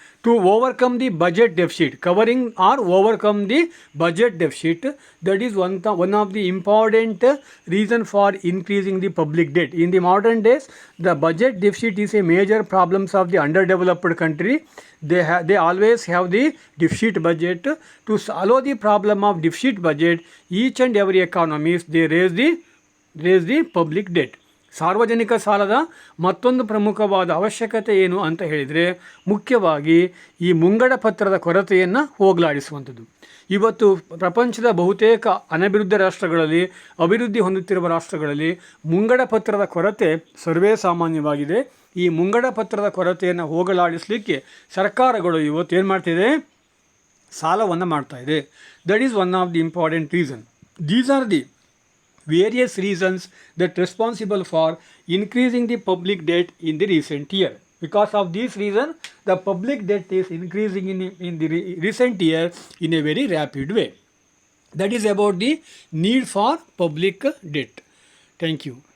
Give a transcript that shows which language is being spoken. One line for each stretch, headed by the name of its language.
English: To overcome the budget deficit, covering or overcome the budget deficit, that is one of the important reason for increasing the public debt. In the modern days, the budget deficit is a major problems of the underdeveloped country. They always have the deficit budget. To solve the problem of deficit budget, each and every economies they raise the public debt.
Kannada: ಸಾರ್ವಜನಿಕ ಸಾಲದ ಮತ್ತೊಂದು ಪ್ರಮುಖವಾದ ಅವಶ್ಯಕತೆ ಏನು ಅಂತ ಹೇಳಿದರೆ ಮುಖ್ಯವಾಗಿ ಈ ಮುಂಗಡ ಪತ್ರದ ಕೊರತೆಯನ್ನು ಹೋಗಲಾಡಿಸುವಂಥದ್ದು. ಇವತ್ತು ಪ್ರಪಂಚದ ಬಹುತೇಕ ಅನಭಿವೃದ್ಧಿ ರಾಷ್ಟ್ರಗಳಲ್ಲಿ, ಅಭಿವೃದ್ಧಿ ಹೊಂದುತ್ತಿರುವ ರಾಷ್ಟ್ರಗಳಲ್ಲಿ ಮುಂಗಡ ಪತ್ರದ ಕೊರತೆ ಸರ್ವೇ ಸಾಮಾನ್ಯವಾಗಿದೆ. ಈ ಮುಂಗಡ ಪತ್ರದ ಕೊರತೆಯನ್ನು ಹೋಗಲಾಡಿಸಲಿಕ್ಕೆ ಸರ್ಕಾರಗಳು ಇವತ್ತು ಏನು ಮಾಡ್ತಿದೆ, ಸಾಲವನ್ನು ಮಾಡ್ತಾ ಇದೆ.
English: That is one of the important reason. These are the various reasons that responsible for increasing the public debt in the recent year. Because of this reason, the public debt is increasing in the recent year in a very rapid way. That is about the need for public debt. Thank you.